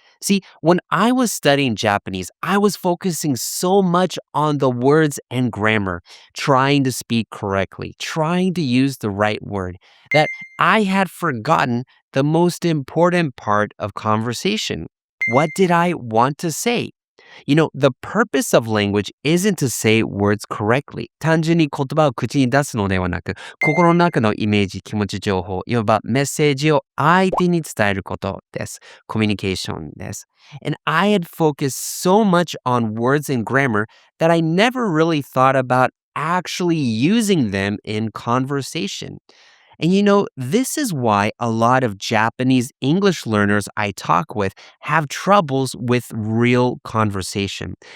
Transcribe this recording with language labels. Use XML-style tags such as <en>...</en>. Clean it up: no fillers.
<en>See, when I was studying Japanese, I was focusing so much on the words and grammar, trying to speak correctly, trying to use the right word, that I had forgotten the most important part of conversation. What did I want to say? You know, the purpose of language isn't to say words correctly.</en> <ja>単純に言葉を口に出すのではなく、心の中のイメージ、気持ち、情報、いわばメッセージを相手に伝えることです。コミュニケーションです。</ja> <en>And I had focused so much on words and grammar that I never really thought about actually using them in conversation. And you know, this is why a lot of Japanese English learners I talk with have troubles with real conversation.</en>